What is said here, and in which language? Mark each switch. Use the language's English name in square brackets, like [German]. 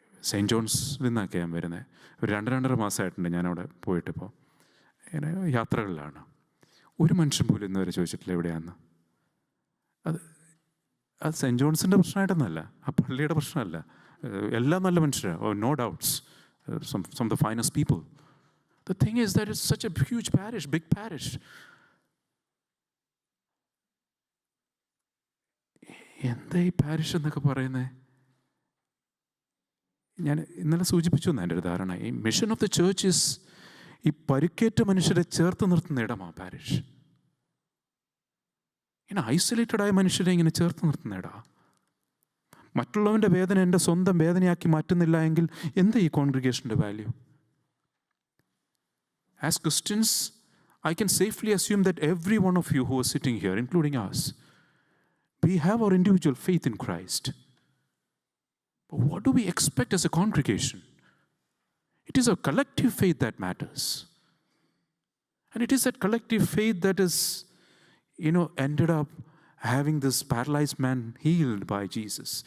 [Malayalam] Saint ജോൺസിൽ നിന്നൊക്കെ ഞാൻ വരുന്നത്. ഒരു 2-2.5 മാസമായിട്ടുണ്ട് ഞാനവിടെ പോയിട്ടിപ്പോൾ. ഇങ്ങനെ യാത്രകളിലാണ്. ഒരു മനുഷ്യൻ പോലും ഇന്നുവരെ ചോദിച്ചിട്ടില്ല എവിടെയാണെന്ന്. അത് സെയിൻറ്റ് ജോൺസിൻ്റെ പ്രശ്നമായിട്ടൊന്നല്ല, ആ പള്ളിയുടെ പ്രശ്നമല്ല. എല്ലാം നല്ല മനുഷ്യരാണ്, [English] No doubts, some of the finest people. [Malayalam] The thing is that it's such a huge parish, big parish. എന്താ ഈ പാരിഷ് എന്നൊക്കെ പറയുന്നത്? ഞാൻ ഇന്നലെ സൂചിപ്പിച്ചു എന്നാണ് എൻ്റെ ഒരു ധാരണ. ഈ [English] mission of the church is [Malayalam] ഈ പരിക്കേറ്റ മനുഷ്യരെ ചേർത്ത് നിർത്തുന്ന ഇടമാണ് പാരിഷ്. ഇങ്ങനെ ഐസൊലേറ്റഡായ മനുഷ്യരെ ഇങ്ങനെ ചേർത്ത് നിർത്തുന്ന ഇടമാണ്. മറ്റുള്ളവൻ്റെ വേദന എൻ്റെ സ്വന്തം വേദനയാക്കി മാറ്റുന്നില്ല എങ്കിൽ എന്താ ഈ കോൺഗ്രിഗേഷൻ്റെ value? [English] As Christians, I can safely assume that every one of you who are sitting here, including us, we have our individual faith in Christ. But what do we expect as a congregation? It is a collective faith that matters. And it is that collective faith that is, ended up having this paralyzed man healed by Jesus.